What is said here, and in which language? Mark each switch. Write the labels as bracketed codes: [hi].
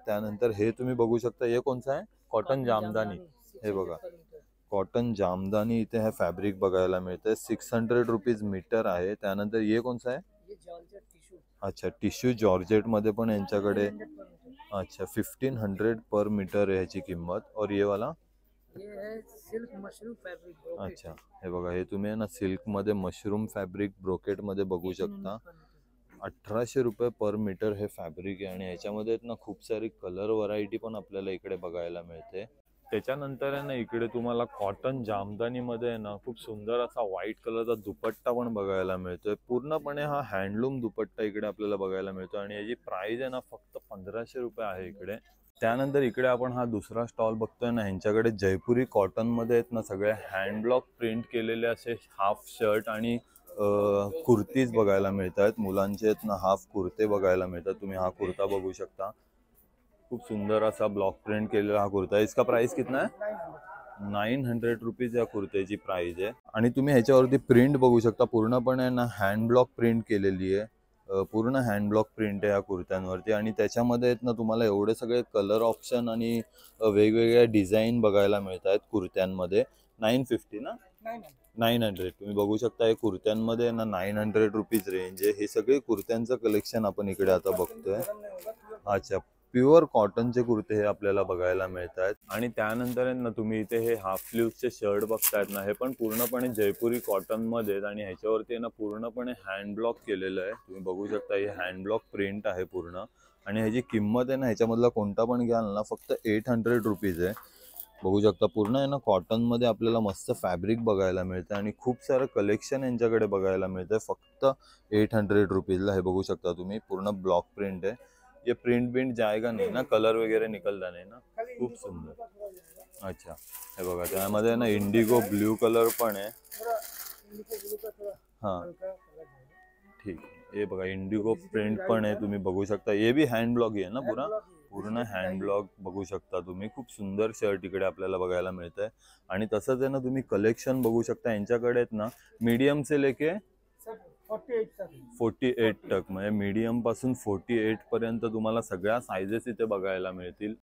[mr] त्यानंतर हे तुम्ही बघू शकता, हे कोणचं आहे? कॉटन जामदानी। हे बघा कॉटन जामदानी इथे हे फॅब्रिक बघायला मिळते, 600 रुपीज मीटर आहे। त्यानंतर हे कोणचं आहे? अच्छा, टिश्यू जॉर्जेट मध्ये पण यांच्याकडे अच्छा 1500 [hi] पर मीटर है [mr] ह्याची किंमत। [hi] और ये वाला ये है सिल्क मशरूम फैब्रिक। [mr] अच्छा, हे बघा हे तुम्ही आहे ना सिल्क मध्ये मशरूम फॅब्रिक ब्रोकेट मध्ये बघू शकता, 1800 रुपये पर मीटर हे फॅब्रिक आहे। आणि ह्याच्यामध्ये ना खूप सारी कलर व्हरायटी पण आपल्याला इकडे बघायला मिळते। त्याच्यानंतर आहे ना इकडे तुम्हाला कॉटन जामदानी मध्ये आहे ना खूप सुंदर असा व्हाईट कलरचा दुपट्टा पण बघायला मिळतोय। पूर्णपणे हा हँडलूम दुपट्टा इकडे आपल्याला बघायला मिळतो आणि याची प्राइस आहे ना फक्त 1500 रुपये आहे इकडे। त्यानंतर इकडे आपण हा दुसरा स्टॉल बघतोय ना, ह्यांच्याकडे जयपुरी कॉटन मध्ये आहेत ना सगळे हँड ब्लॉक प्रिंट केलेले असे हाफ शर्ट आणि कुर्तीज बघायला मिळतात। मुलांचे आहेत ना हाफ कुर्ते बघायला मिळतात। तुम्ही हा कुर्ता बघू शकता, खूप सुंदर असा ब्लॉक प्रिंट केलेला हा कुर्ता है। [hi] इसका प्राइस कितना है? [mr] 900 रुपीज या कुर्त्याची प्राइस आहे। आणि तुम्ही ह्याच्यावरती प्रिंट बघू शकता, पूर्णपणे ना हँड ब्लॉक प्रिंट केलेली आहे, पूर्ण हँड ब्लॉक प्रिंट आहे या कुर्त्यांवरती। आणि त्याच्यामध्ये आहेत ना तुम्हाला एवढे सगळे कलर ऑप्शन आणि वेगवेगळ्या डिझाईन बघायला मिळत आहेत कुर्त्यांमध्ये। 950 ना 900 तुम्ही बघू शकता, हे कुर्त्यांमध्ये ना 900 रुपीज रेंज आहे। हे सगळे कुर्त्यांचं कलेक्शन आपण इकडे आता बघतोय। अच्छा, प्युअर कॉटनचे कुर्ते हे आपल्याला बघायला मिळतात। आणि त्यानंतर ना तुम्ही इथे हे हाफ स्लीव्हचे शर्ट बघतायत ना, हे पण पूर्णपणे जयपुरी कॉटन मध्ये आणि ह्याच्यावरती ना पूर्णपणे हँड ब्लॉक केलेलं आहे। तुम्ही बघू शकता हे हँड ब्लॉक प्रिंट आहे पूर्ण। आणि ह्याची किंमत आहे ना ह्याच्यामधला कोणता पण घ्याल ना फक्त 800 रुपीज आहे। बघू शकता पूर्ण आहे ना कॉटन मध्ये आपल्याला मस्त फॅब्रिक बघायला मिळतं आणि खूप सारं कलेक्शन यांच्याकडे बघायला मिळतंय फक्त 800 रुपीजला। हे बघू शकता तुम्ही पूर्ण ब्लॉक प्रिंट आहे। [hi] ये प्रिंट जाएगा नहीं ना, कलर वगैरह निकलता नहीं ना, [mr] खूप सुंदर। अच्छा, हे बघा त्यामध्ये ना इंडिगो ब्लू कलर पण आहे। [hi] हाँ ठीक, ये [mr] बघा इंडिगो प्रिंट पण आहे, तुम्ही बघू शकता। [hi] ये भी [mr] हँड ब्लॉक आहे ना पूर्ण हँड ब्लॉक बघू शकता तुम्ही। खूप सुंदर शर्ट इकडे आपल्याला बघायला मिळतंय। आणि तसंच आहे ना तुम्ही कलेक्शन बघू शकता यांच्याकडे आहेत ना [hi] मीडियम से लेके 48 तक, [mr] म्हणजे मीडियम पासून 48 पर्यंत तुम्हाला सगळ्या साइजेस इथे बघायला मिळतील।